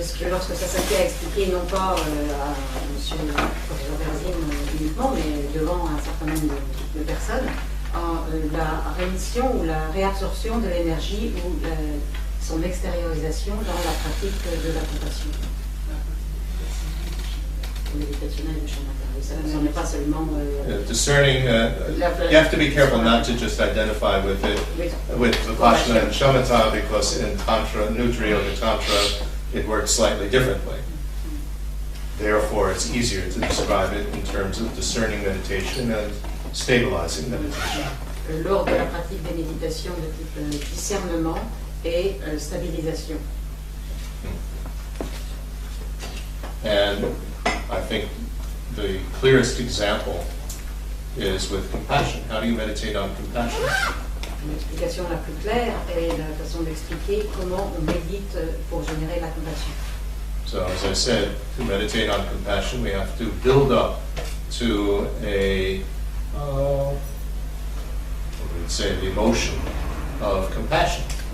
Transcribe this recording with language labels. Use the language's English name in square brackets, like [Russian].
[French] lorsque ça s'applique à expliquer non pas à monsieur le professeur Berzin uniquement, mais devant un certain nombre de personnes, la rémission ou la réabsorption de l'énergie ou son extériorisation dans la pratique de la compassion. Méditationnel du champ intérieur. Ça n'est pas seulement. [English] Discerning, you have to be careful not to just identify with it, with Vipassana and Shamatha, because in Tantra, Nutri Yoga Tantra, it works slightly differently. Therefore, it's easier to describe it in terms of discerning meditation and stabilizing meditation. [French] Lors de la pratique des méditations de type discernement et stabilisation. [English] And I think the clearest example is with compassion. How do you meditate on compassion? [French] L'explication la plus claire est la façon d'expliquer comment on médite pour générer la compassion. [English] So, as I said, to meditate on compassion, we have to build up to what would we say, the emotion of compassion.